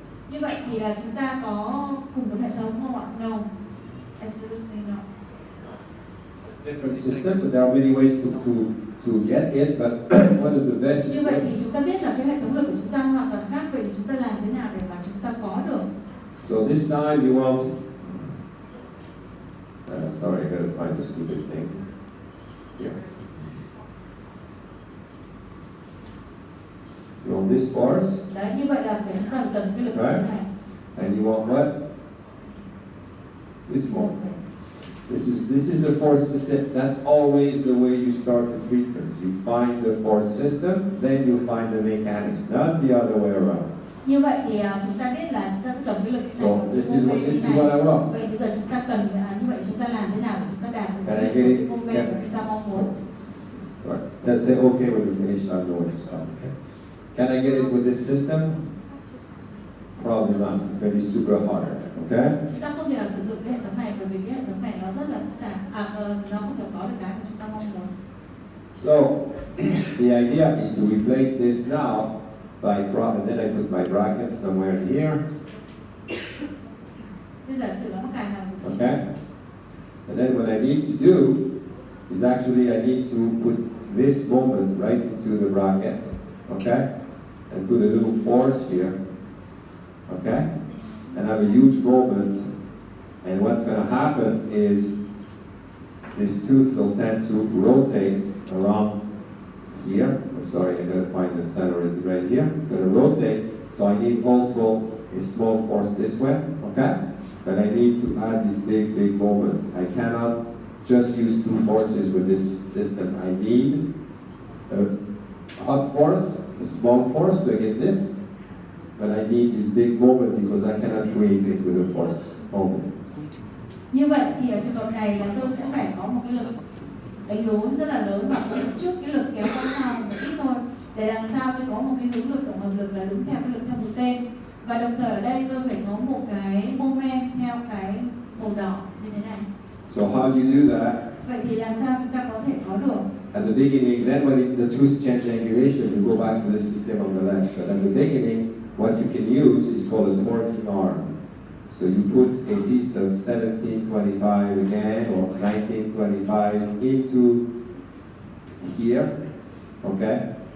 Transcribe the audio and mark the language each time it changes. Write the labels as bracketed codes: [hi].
[vi] Như vậy thì là chúng ta có cùng một hệ thống không ạ? [en] No, absolutely no. Different system, but there are many ways to get it, but one of the best. [vi] Như vậy thì chúng ta biết là cái hệ thống lực của chúng ta hoàn toàn khác, vậy thì chúng ta làm thế nào để mà chúng ta có được? [en] So this time you want. Sorry, I gotta find the stupid thing. Here. You want this force? [vi] Đấy, như vậy là chúng ta cần cái lực [en] Right. [vi] này. [en] And you want what? This one. This is the force system. That's always the way you start the treatments. You find the force system, then you find the mechanics, not the other way around. [vi] Như vậy thì chúng ta biết là chúng ta cần cái lực này. [en] So this is what I want. [vi] Vậy bây giờ chúng ta cần như vậy chúng ta làm thế nào để chúng ta đạt được [en] Can I [vi] cái [en] get it? [vi] công nghệ mà chúng ta mong muốn? [en] Sorry. Let's say okay when you finish. I know when you stop. Okay. Can I get it with this system? Probably not. It's going to be super hard. Okay. [vi] Chúng ta không thể nào sử dụng cái hệ thống này bởi vì cái hệ thống này nó rất là phức tạp. Nó không thể có được cái mà chúng ta mong muốn. [en] So the idea is to replace this now by and then I put my bracket somewhere here. [vi] Bây giờ sự nó cài vào. [en] Okay. And then what I need to do is actually I need to put this moment right into the bracket. Okay. And put a little force here. Okay. And have a huge moment, and what's going to happen is this tooth will tend to rotate around here. Oh, sorry, I got to find the center is right here. It's going to rotate, so I need also a small force this way, okay? But I need to add this big moment. I cannot just use two forces with this system. I need a hot force, a small force to get this. But I need this big moment because I cannot create it with a force moment. [vi] Như vậy thì ở trường hợp này là tôi sẽ phải có một cái lực đánh lún rất là lớn và trước cái lực kéo qua sau một ít thôi để làm sao tôi có một cái hướng lực tổng hợp lực là đúng theo cái lực theo mũi tên, và đồng thời ở đây tôi phải có một cái moment theo cái màu đỏ như thế này. [en] So how do you do that? [vi] Vậy thì làm sao chúng ta có thể có được? [en] At the beginning, then when the tooth change angulation, you go back to the system on the left. But at the beginning, what you can use is called a torquing arm. So you put a piece of 1725 again or 1925 into here, okay?